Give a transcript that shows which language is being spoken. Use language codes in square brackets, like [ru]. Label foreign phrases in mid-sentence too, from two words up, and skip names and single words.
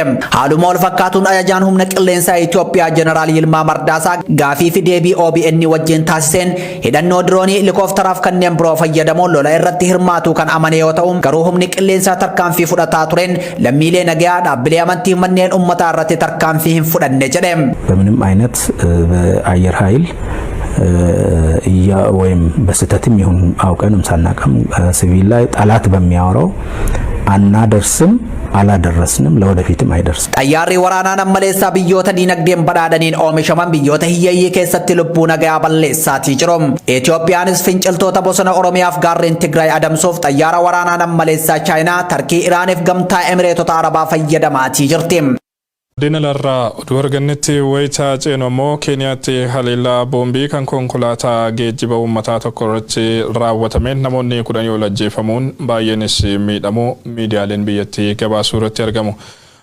[om] Haaluma wal fakkaatuun ajajaan humna qilleensaa Itoophiyaa Jeneraal Yilmaa Mardaasaa gaafii fi deebii OBN wajjin taasiseen hidhannoo diroonii helikooftaraaf kanneen biroo fayyadamuun lola irratti hirmaatu kan amane yoo ta'u garuu humni qilleensaa tarkaanfii fudhataa tureen lammiilee nagaa dhaabbilee amantii manneen uummataa irratti tarkaanfii hin fudhanne jedhe. [am] በምንም አይነት በአየር ኃይል ወይም በስተትም ይሁን አውቀንም ሳናቀም ሲቪል ላይ ጠላት በሚያወራው አናደርስም አላደረስንም ለወደፊትም አይደርስም። [om] xayyaarri waraanaa nammaleessaa biyyoota diinagdeen badhaadhaniin oomishaman biyyoota hiyyeeyyii keessatti lubbuu nagaa balleessaatii jiru. Itoophiyaanis finciltoota bosona Oromiyaaf gaarreen Tigraay adamsuuf xayyaara waraanaa nammaleessaa Chaayinaa, Tarkii, Iraaniif gamtaa Emireetota Arabaa fayyadamaatii jirti. Dina larraa oduu argannetti wayitaa ceenommoo Keeniyaatti haleellaa boombii kan konkolaataa geejjiba uummataa tokko irratti raawwatameen namoonni 10 ol ajjeefamuun baay'eenis miidhamuu miidiyaaleen biyyattii gabaasuu irratti argamu.